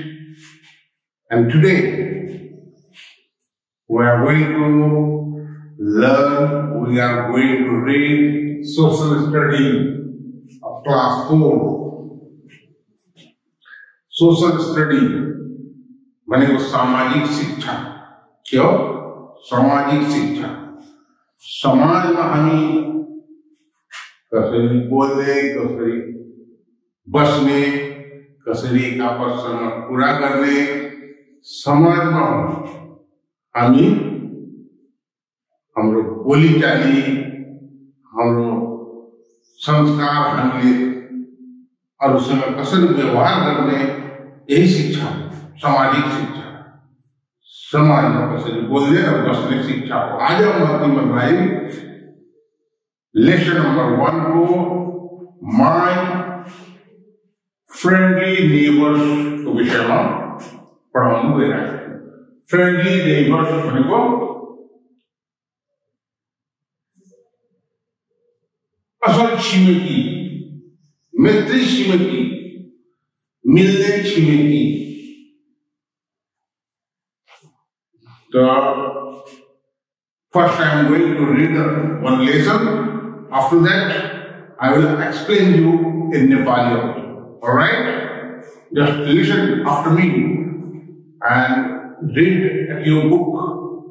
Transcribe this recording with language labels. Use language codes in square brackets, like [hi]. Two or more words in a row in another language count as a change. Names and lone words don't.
[en] And today we are going to learn, we are going to read social study of class 4. Social study [hi] माने वो सामाजिक शिक्षा. क्यों? सामाजिक शिक्षा. [ne] समाज में हमी कसरी बोलने, कसरी बसने, कसरी का प्रश्न पूरा करने, समाज में हमी हमरो बोली चाली, हमरो संस्कार हमले और उसमें कसरी व्यवहार करने, यही शिक्षा, सामाजिक शिक्षा. समाज में कसरी बोलने और बसने शिक्षा. [hi] आज हम बातें बताएं [en] lesson number [hi] 1 को [en] my friendly neighbours [hi] को विषय में पढ़ाऊंगा. [en] friendly neighbours [ne] माने को असल छिमेकी, मैत्री छिमेकी, मिलने छिमेकी. [en] So, first I am going to read one lesson. After that, I will explain you in Nepali also. Alright? Just listen after me and read your book.